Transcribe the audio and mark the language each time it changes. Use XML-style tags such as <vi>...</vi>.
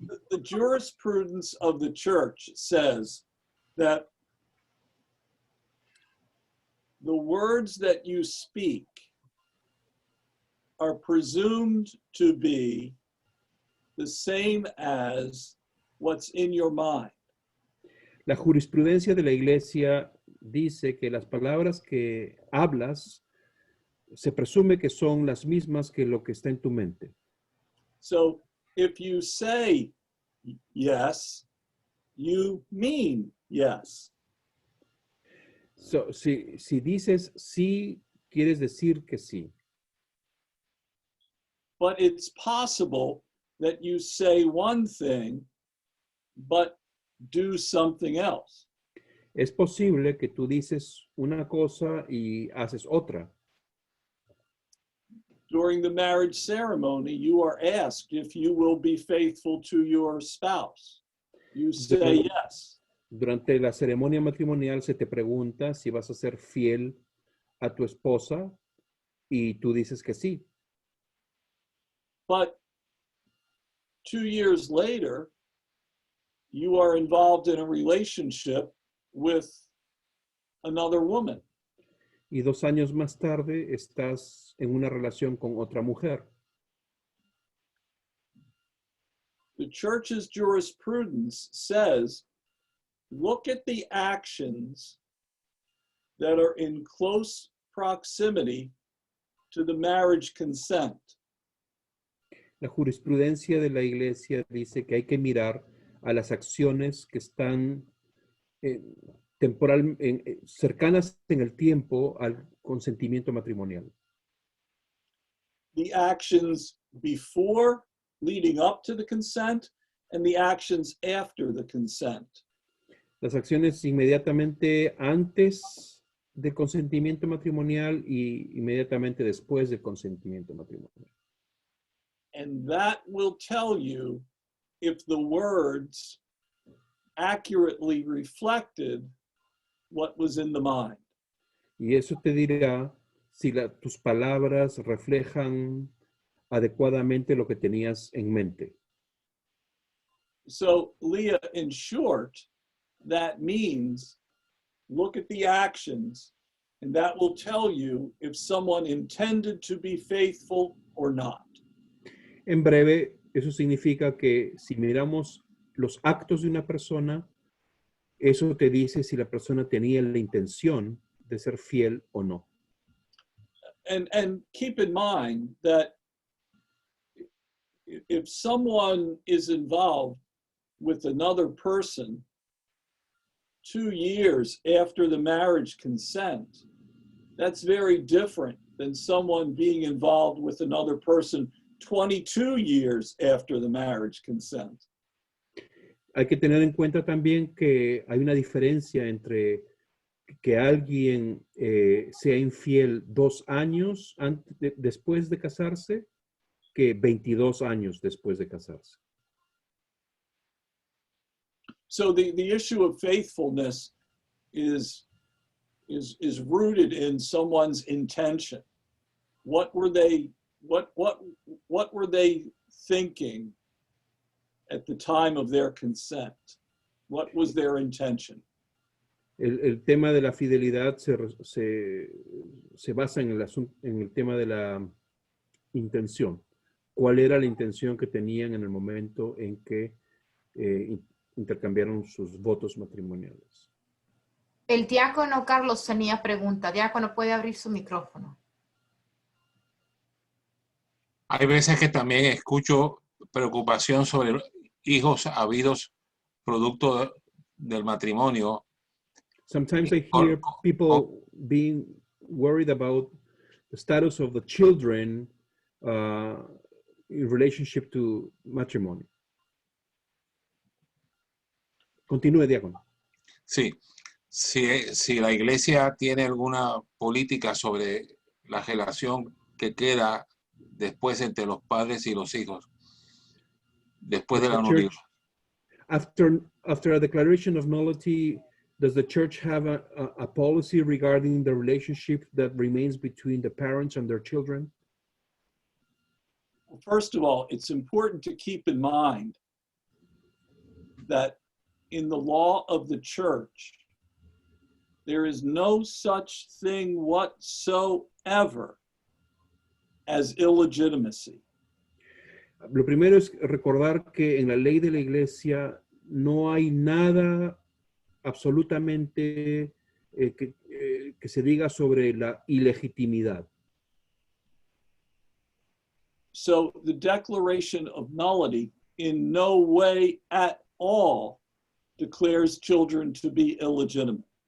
<en>The jurisprudence of the church says that the words that you speak are presumed to be the same as what's in your mind.</en> <es>La jurisprudencia de la iglesia dice que las palabras que hablas se presume que son las mismas que lo que está en tu mente.</es> <en>So if you say yes, you mean yes.</en> <es>So, si dices sí, quieres decir que sí.</es> <en>But it's possible that you say one thing, but do something else.</en> <es>Es posible que tú dices una cosa y haces otra.</es> <en>During the marriage ceremony, you are asked if you will be faithful to your spouse. You say yes.</en> <es>Durante la ceremonia matrimonial se te pregunta si vas a ser fiel a tu esposa y tú dices que sí.</es> <en>But 2 years later, you are involved in a relationship with another woman.</en> <es>Y 2 años más tarde estás en una relación con otra mujer.</es> <en>The church's jurisprudence says, look at the actions that are in close proximity to the marriage consent.</en> <es>La jurisprudencia de la iglesia dice que hay que mirar a las acciones que están cercanas en el tiempo al consentimiento matrimonial.</es> <en>The actions before, leading up to the consent, and the actions after the consent.</en> <es>Las acciones inmediatamente antes del consentimiento matrimonial y inmediatamente después del consentimiento matrimonial.</es> <en>And that will tell you if the words accurately reflected what was in the mind.</en> <es>Y eso te dirá si tus palabras reflejan adecuadamente lo que tenías en mente.</es> <en>So, Leah, in short, that means look at the actions, and that will tell you if someone intended to be faithful or not.</en> <es>En breve, eso significa que si miramos los actos de una persona, eso te dice si la persona tenía la intención de ser fiel o no.</es> <en>And keep in mind that if someone is involved with another person 2 years after the marriage consent, that's very different than someone being involved with another person 22 years after the marriage consent.</en> <es>Hay que tener en cuenta también que hay una diferencia entre que alguien sea infiel 2 años después de casarse que 22 años después de casarse.</es> <en>So the issue of faithfulness is rooted in someone's intention. What were they thinking at the time of their consent? What was their intention?</en> <es>El tema de la fidelidad se basa en el tema de la intención. ¿Cuál era la intención que tenían en el momento en que intercambiaron sus votos matrimoniales? El diácono Carlos tenía pregunta. Diácono, puede abrir su micrófono. Hay veces que también escucho preocupación sobre hijos habidos producto del matrimonio.</es> <en>Sometimes I hear people being worried about the status of the children in relationship to matrimony.</en> <es>Continúe, diácono. Sí, si la iglesia tiene alguna política sobre la relación que queda después entre los padres y los hijos, después de la nulidad.</es> <en>After a declaration of nullity, Does the church have a policy regarding the relationship that remains between the parents and their children? First of all, it's important to keep in mind that in the law of the church, there is no such thing whatsoever as illegitimacy.</en> <es>Lo primero es recordar que en la ley de la iglesia no hay nada absolutamente que se diga sobre la ilegitimidad.</es> <en>So the declaration of nullity in no way at all declares children to be illegitimate.</en>